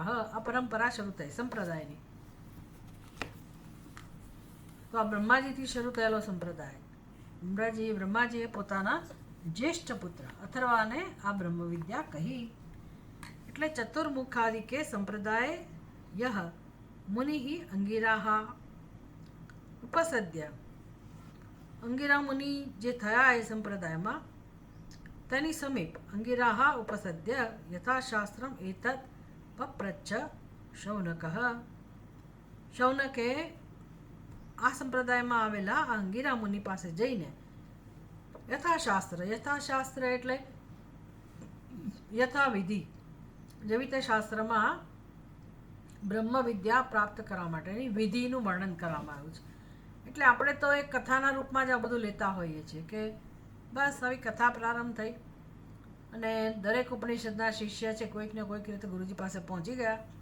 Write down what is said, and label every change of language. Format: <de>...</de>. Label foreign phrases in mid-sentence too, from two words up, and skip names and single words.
<gu>આ પરંપરા શરૂ થઈ સંપ્રદાયની. તો આ બ્રહ્માજીથી શરૂ થયેલો સંપ્રદાય. બ્રહ્માજીએ પોતાના જ્યેષ્ઠ પુત્ર અથર્વાને આ બ્રહ્મવિદ્યા કહી.</gu> <sa>એટલે ચતુર્મુખાદિકે સંપ્રદાય યહ मुनिः अंगिराः उपसद्य.</sa> <gu>અંગિરા મુનિ જે થયા એ સંપ્રદાય માં તેની સમીપ</gu> <sa>अंगिराः उपसद्य यथाशास्त्रम एतत् पप्रच्छ शौनकः.</sa> <gu>શૌનકે આ સંપ્રદાય માં આવેલા અંગિરા મુનિ પાસે જઈને યથાશાસ્ત્ર એટલે યથાવિધિ જેવી રીતે શાસ્ત્રમાં બ્રહ્મ વિદ્યા પ્રાપ્ત કરવા માટેની વિધિનું વર્ણન કરવામાં આવ્યું છે. એટલે આપણે તો એક કથાના રૂપમાં જ આ બધું લેતા હોઈએ છીએ કે બસ આવી કથા પ્રારંભ થઈ અને દરેક ઉપનિષદના શિષ્ય છે કોઈક ને કોઈક રીતે ગુરુજી પાસે પહોંચી ગયા.</gu>